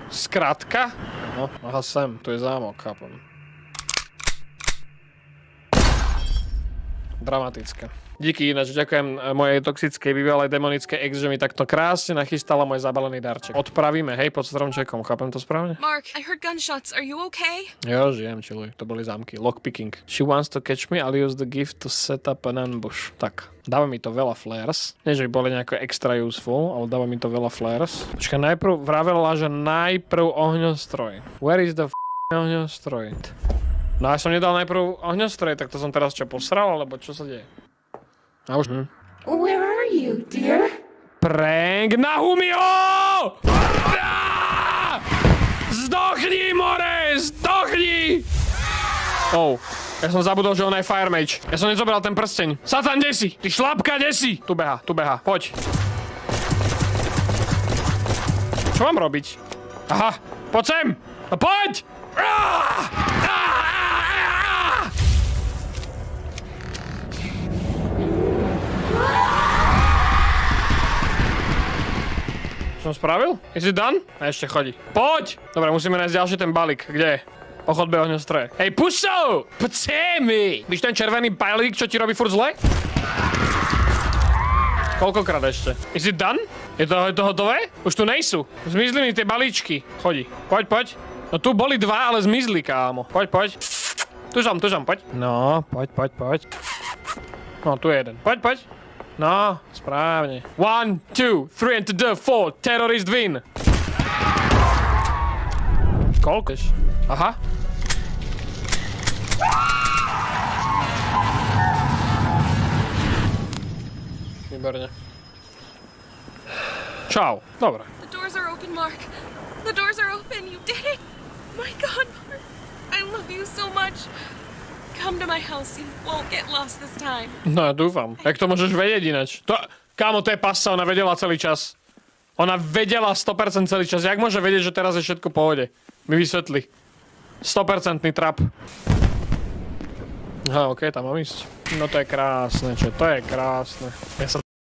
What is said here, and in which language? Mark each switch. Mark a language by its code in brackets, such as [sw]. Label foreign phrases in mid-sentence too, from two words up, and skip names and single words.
[sk] Skrátka? No, aha, sem. Tu je zámok, chápem. Dramatické. Díky ináč, ďakujem mojej toxickej, bývalej demonickej ex, že mi takto krásne nachystala môj zabalený darček. Odpravíme, hej, pod stromčekom, chápem to správne? [en] Mark, I heard gunshots. Are you okay? [sk] Jo, žijem, čiluj, to boli zámky. Lockpicking. [en] She wants to catch me, I'll use the gift to set up an ambush. [sk] Tak, dáva mi to veľa flares. Nie, že by boli nejako [en] extra useful, [sk] ale dáva mi to veľa flares. Počkaj, najprv vravela, že najprv ohňostroj. [en] Where is the ohňostroj? [sk] No ja som nedal najprv ohňostroj, tak to som teraz čo posral, alebo čo sa deje? A už... [en] Where are you, dear? [sk] Prank na Humio! Zdochni, more! Zdochni! Oh, ja som zabudol, že on je Fire Mage. Ja som nezobral ten prsteň. Satan, kde si? Ty šlapka, kde si? Tu beha, poď. Čo mám robiť? Aha, poď sem! No poď! Som spravil? [en] Is it done? [sk] A ešte chodí. Poď! Dobre, musíme nájsť ďalší ten balík. Kde je? Po chodbe ohňostroje. Hej, puso! Poď sem mi! Víš ten červený balík, čo ti robí furt zle? Koľkokrát ešte? [en] Is it done? [sk] Je to hotové? Už tu nejsú. Zmizli mi tie balíčky. Chodí. Poď. No tu boli dva, ale zmizli, kámo. Poď. Tu som, poď. No, poď. No, tu je jeden. Poď. No, správne. [en] 1, 2, 3 and the 4. Terrorist win. [sk] Koľko? Aha. Výborne. Čau. Dobre. [en] The doors are open, Mark. The doors are open. You did it. My God, Mark. I love you so much. Come to my house. You won't get lost this time. [sk] No ja dúfam. Jak to môžeš vedieť ináč? Kámo, to je pasa, ona vedela celý čas. Ona vedela 100% celý čas. Jak môže vedieť, že teraz je všetko v pohode? Mi vysvetli. 100% trap. Aha, okej, tam mám ísť. No to je krásne, čo? To je krásne. Ja sa